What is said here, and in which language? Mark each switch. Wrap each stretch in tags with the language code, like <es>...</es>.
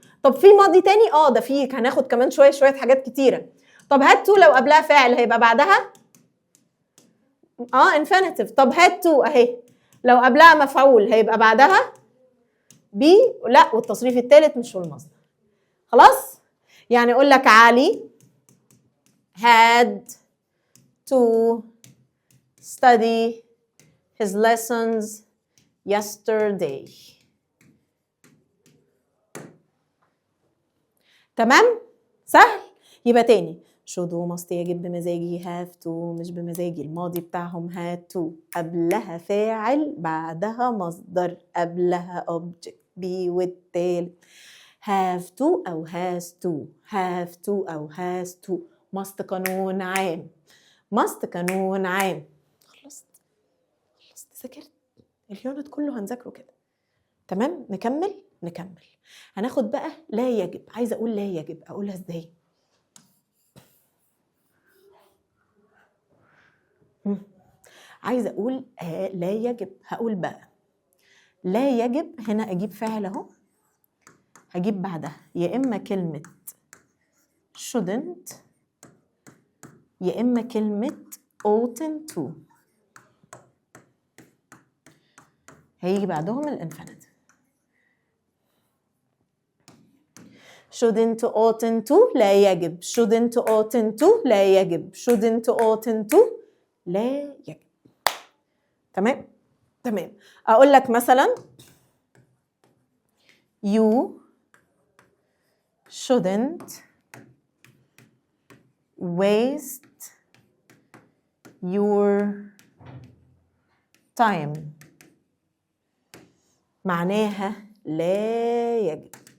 <ar>طب في ماضي تاني؟ ده في، هناخد كمان شوية حاجات كتيرة. طب had to لو قبلها فاعل هيبقى بعدها infinitive. طب had to اهي لو قبلها مفعول هيبقى بعدها be، لا والتصريف الثالث مش هو المصدر. خلاص؟ يعني اقول لك</ar> <en>علي had to study his lessons yesterday.</en> <ar>تمام؟ سهل؟ يبقى تاني should و must يجب بمزاجي، have to مش بمزاجي، الماضي بتاعهم had to، قبلها فاعل بعدها مصدر، قبلها object be والتالت، have to أو has to، have to أو has to، must قانون عام، must قانون عام. خلصت ذاكرت اليونت كله، هنذاكره كده. تمام؟ نكمل. هناخد بقى لا يجب. عايزه اقول لا يجب، اقولها ازاي؟ عايزه اقول لا يجب، هقول بقى لا يجب. هنا اجيب فاعل اهو، هجيب بعدها يا اما كلمه shouldn't يا اما كلمه oughtn't to، هيجي بعدهم الانفينيتيف.</ar> <en>shouldn't oughtn't to</en> <ar>لا يجب،</ar> <en>shouldn't oughtn't to لا يجب، shouldn't oughtn't to لا يجب.</en> <ar>تمام؟ اقول لك مثلا</ar> <en>you shouldn't waste your time،</en> <ar>معناها لا يجب.</ar>